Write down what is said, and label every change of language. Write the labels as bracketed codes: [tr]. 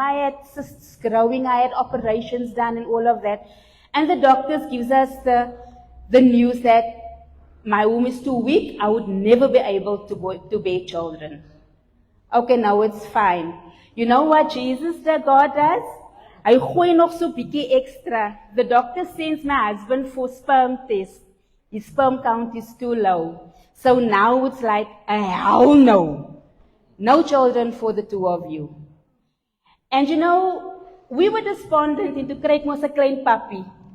[en] I had cysts growing, I had operations done and all of that. And the doctors gives us the news that my womb is too weak, I would never be able to bear children. Okay, now it's fine. You know what Jesus, the God, does? [af] Hy gooi nog so bietjie extra. [en] The doctor sends my husband for sperm test. His sperm count is too low. So now it's like, hell no. No children for the 2 of you. And you know, we were despondent into [af] kry mos 'n klein [en] puppy.